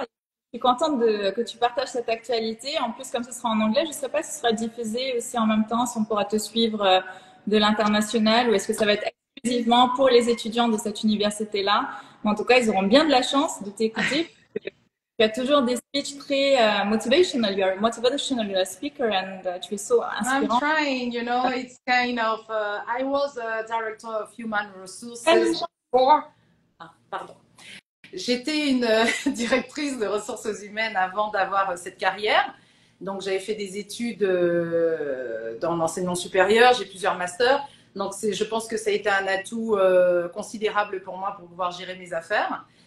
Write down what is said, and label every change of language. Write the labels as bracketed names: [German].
[French] Je suis contente que tu partages cette actualité. En plus, comme ce sera en anglais, je ne sais pas si ce sera diffusé aussi en même temps, si on pourra te suivre de l'international ou est-ce que ça va être exclusivement pour les étudiants de cette université-là. Mais en tout cas, ils auront bien de la chance de t'écouter. Tu as toujours des [English] speeches [French] très [English] motivational. You are motivational, you are a speaker and [French] tu es [English] so [French] inspirant. [English] I'm trying, you know, it's kind of, I was a director of human resources for, pardon. [French] J'étais une directrice de ressources humaines avant d'avoir cette carrière. Donc, j'avais fait des études dans l'enseignement supérieur, j'ai plusieurs masters. Donc, je pense que ça a été un atout considérable pour moi pour pouvoir gérer mes affaires.